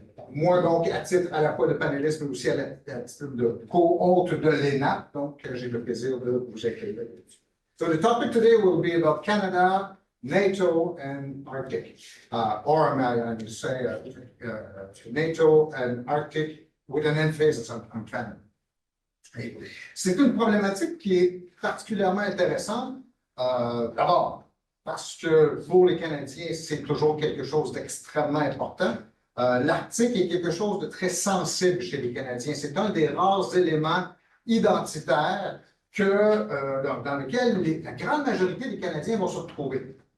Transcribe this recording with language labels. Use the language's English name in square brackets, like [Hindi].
[French] Moi, donc, à titre à la fois de panéliste, mais aussi à titre de co-hôte de l'ENA, donc j'ai le plaisir de vous accueillir. [English] So the topic today will be about Canada, NATO, and Arctic. Or may I just say NATO and Arctic with an emphasis on Canada. [French] C'est une problématique qui est particulièrement intéressante. D'abord, parce que pour les Canadiens, c'est toujours quelque chose d'extrêmement important. L'Arctique est quelque chose de très sensible chez les Canadiens. C'est un des rares éléments identitaires dans lequel la grande majorité des Canadiens vont se retrouver.